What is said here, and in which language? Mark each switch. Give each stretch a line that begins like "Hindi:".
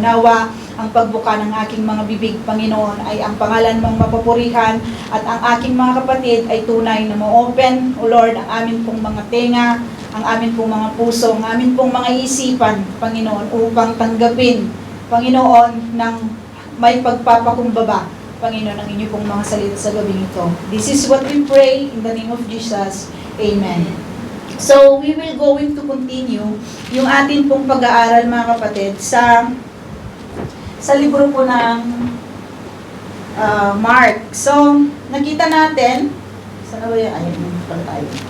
Filipino: Nawa ang pagbuka ng aking mga bibig, Panginoon, ay ang pangalan mong mapupurihan, at ang aking mga kapatid ay tunay na ma-open, O Lord, ang amin pong mga tenga, ang amin pong mga puso, ang amin pong mga isipan, Panginoon, upang tanggapin, Panginoon, ng may pagpapakumbaba, Panginoon, ang inyo pong mga salita sa gabing ito.
English: This is what we pray in the name of Jesus. Amen.
Filipino: So, we will going to continue yung atin pong pag-aaral, mga kapatid, sa libro po ng Mark. So, nakita natin, sana ba yan? Ayun, pala tayo.